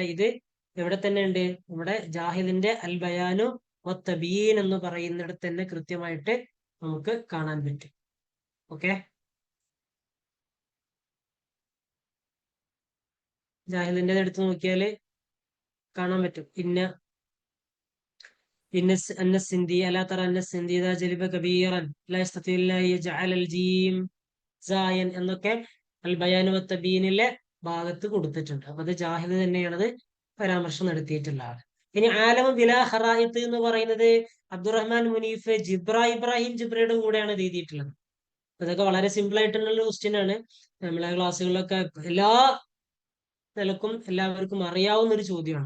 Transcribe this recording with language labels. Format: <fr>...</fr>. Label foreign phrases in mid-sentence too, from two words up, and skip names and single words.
<ml>ഇത് എവിടെ തന്നെ ഉണ്ട്, നമ്മുടെ ജാഹിദിന്റെ അൽ ബയാനു തബീൻ എന്ന് പറയുന്നിടത്ത് തന്നെ കൃത്യമായിട്ട് നമുക്ക് കാണാൻ പറ്റും. ഓക്കെ, ജാഹിദിന്റെ എടുത്ത് നോക്കിയാൽ കാണാൻ പറ്റും.</ml> <ar>السندي ألا ترى أن السندي إذا جلب كبيرا لا يستطيع إلا يجعل الجيم زاين</ar> <ml>എന്നൊക്കെ അൽ ബയാൻ വ തബീനിലെ ഭാഗത്ത് കൊടുത്തിട്ടുണ്ട്. അപ്പൊ അത് ജാഹിദ് തന്നെയാണത് പരാമർശം നടത്തിയിട്ടുള്ള ആൾ. ഇനി ആലമു ബിലാ ഖറായിത്ത് എന്ന് പറയുന്നത് അബ്ദുറഹ്മാൻ മുനീഫ് ഇബ്രാഹിം ജിബ്രയുടെ കൂടെയാണ് ഇത് എഴുതിയിട്ടുള്ളത്. അതൊക്കെ വളരെ സിമ്പിൾ ആയിട്ടുള്ള ക്വസ്റ്റ്യൻ ആണ്. നമ്മളെ ക്ലാസ്സുകളിലൊക്കെ എല്ലാ നിലക്കും എല്ലാവർക്കും അറിയാവുന്ന ഒരു ചോദ്യമാണ്.</ml>